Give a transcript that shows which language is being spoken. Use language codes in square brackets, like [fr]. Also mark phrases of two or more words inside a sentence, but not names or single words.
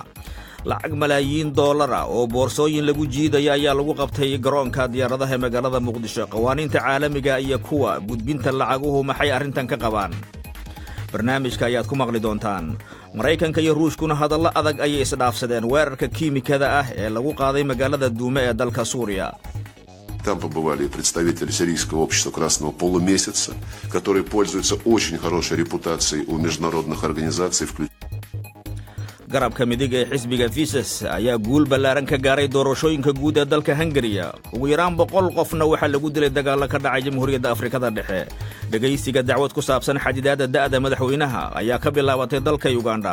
[so] lacag malaayiin dollar oo boorsooyin lagu jiiday ayaa lagu qabtay garoonka diyaaradaha ee magaalada Muqdisho. qawaaniinta caalamiga iyo kuwa gudbinta lacaguhu maxay arrintan ka qabaan? barnaamijka ayaad ku maqli doontaan. Mareykanka iyo Ruushkuna hadallo adag ayay isdhaafsadeen weerarka kiimikada ah ee lagu qaaday magaalada Duume ee dalka Suuriya. [ru] Там побывали представители сирийского общества Красного полумесяца, которые пользуются очень хорошей репутацией у международных организаций, [so] garabka midig ee xisbiga Fises ayaa guul ballaaran ka gaaray doorashooyinka guud ee dalka Hungary. ugu yaraan 100 qofna waxa lagu dilay dagaal ka dhacay Jamhuuriyadda Afrikada Dhexe. dhageysiga dacwad ku saabsan xadidaadda da'da madaxweynaha ayaa ka bilaabatay dalka Uganda.